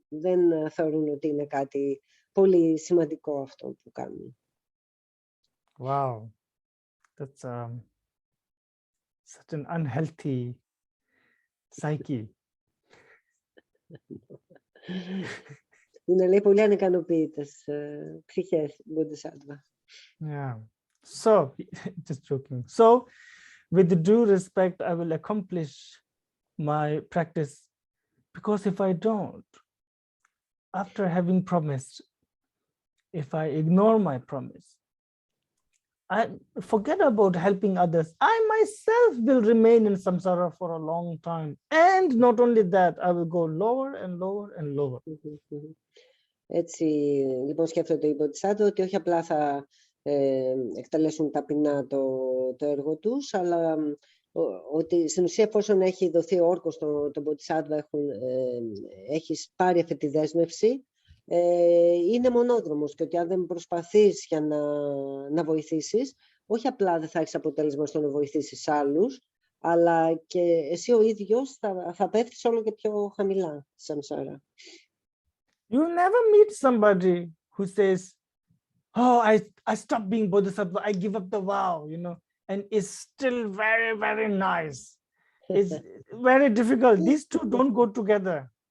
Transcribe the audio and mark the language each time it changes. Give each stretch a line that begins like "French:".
Greek: Δεν θεωρούν ότι είναι κάτι πολύ σημαντικό αυτό που κάνουν.
English: Wow, that's such an unhealthy psyche.
Greek: Είναι, λέει, πολύ ανικανοποιητές ψυχές, Bodhisattva.
English: Yeah. So, just joking. So, with due respect, I will accomplish my practice, because if I don't, after having promised, if I ignore my promise, I forget about helping others, I myself will remain in samsara for a long time. And not only that, I will go lower and lower and lower.
Greek: Έτσι, λοιπόν, σκέφτονται οι Bodhisattva ότι όχι απλά θα εκτελέσουν ταπεινά το έργο τους, αλλά ότι στην ουσία, εφόσον έχει δοθεί ο όρκος στον Bodhisattva, έχεις πάρει αυτή τη δέσμευση, είναι μονόδρομος, και ότι αν δεν προσπαθείς για να βοηθήσεις, όχι απλά δεν θα έχεις αποτέλεσμα στο να βοηθήσεις άλλους, αλλά και εσύ ο ίδιος θα πέφτεις όλο και πιο χαμηλά στη σαμσάρα.
English: You never meet somebody who says, "Oh, I stopped being Bodhisattva, I give up the vow," and it's still very, very nice. It's very difficult. These two don't go together.